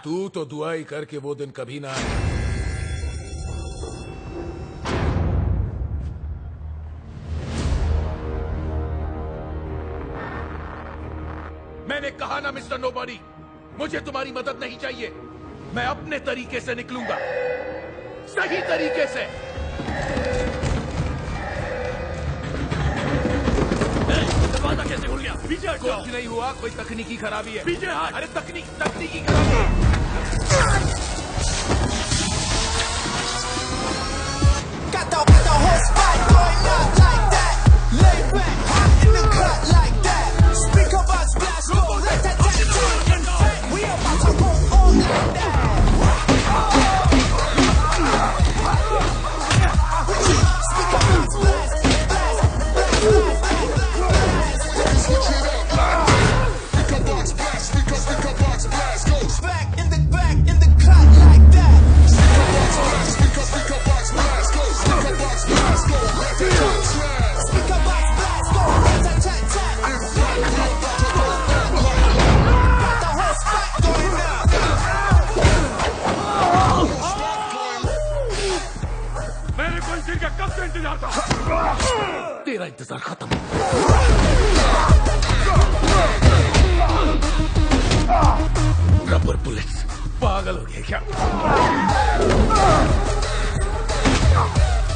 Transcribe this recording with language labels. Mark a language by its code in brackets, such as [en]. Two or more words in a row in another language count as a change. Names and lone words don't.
[hi] तू तो दुआ ही कर कि वो दिन कभी ना आए। मैंने कहा ना मिस्टर नोबॉडी, मुझे तुम्हारी मदद नहीं चाहिए। मैं अपने तरीके से निकलूंगा, सही तरीके से। दरवाजा कैसे खुल गया? पीछे हट जाओ। कुछ नहीं हुआ, कोई तकनीकी खराबी है। पीछे हट। अरे तकनीकी खराबी है। [en] Got the whole spot going up like that. Lay back, hop in the cut like that. Speaker box blast, go rat-tat-tat-tat. We about to go on like that. Speaker box blast, blast, blast, Switch it up. Speaker box blast, speaker box blast, go. back in the cut like that. Speaker box blast, speaker box blast, go. Speaker box blast, go. Rat-tat-tat-tat. Speaker box blast, go rat-tat-tat-tat. Got the whole spot going up. [hi] मैंने कोई दिन का कब से इंतजार था। तेरा इंतजार खत्म। [en] rubber bullets, [hi] पागल हो गया क्या?